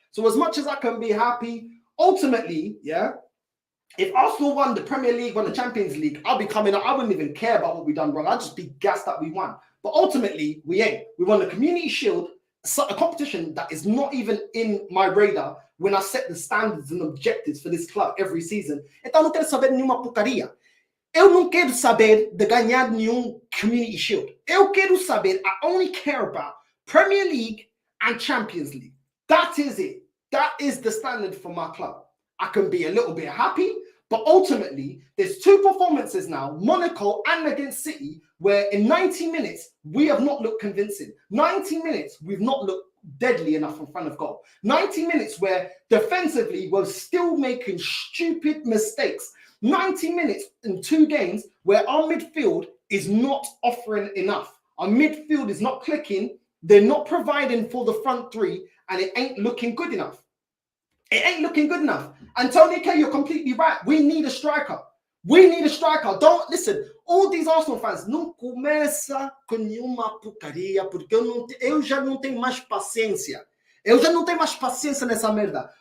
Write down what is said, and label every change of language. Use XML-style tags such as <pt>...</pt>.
<en>So as much as I can be happy, ultimately, yeah, if Arsenal won the Premier League, won the Champions League, I'll be coming up. I wouldn't even care about what we done wrong. I'd just be gassed that we won. But ultimately, we ain't. We won the Community Shield, a competition that is not even in my radar when I set the standards and objectives for this club every season.</en> <pt>Então eu não quero saber nenhuma porcaria. Eu não quero saber de ganhar nenhum Community Shield. Eu quero saber,</pt> <en>I only care about Premier League and Champions League. That is it. That is the standard for my club. I can be a little bit happy, but ultimately, there's two performances now, Monaco and against City, where in 90 minutes, we have not looked convincing. 90 minutes, we've not looked deadly enough in front of goal. 90 minutes where defensively, we're still making stupid mistakes. 90 minutes in 2 games where our midfield is not offering enough. Our midfield is not clicking. They're not providing for the front three, and it ain't looking good enough. It ain't looking good enough. And Tony K, you're completely right. We need a striker. We need a striker. Don't listen. All these Arsenal fans,</en> <pt>não começa com nenhuma porcaria, porque eu já não tenho mais paciência. Eu já não tenho mais paciência nessa merda.</pt>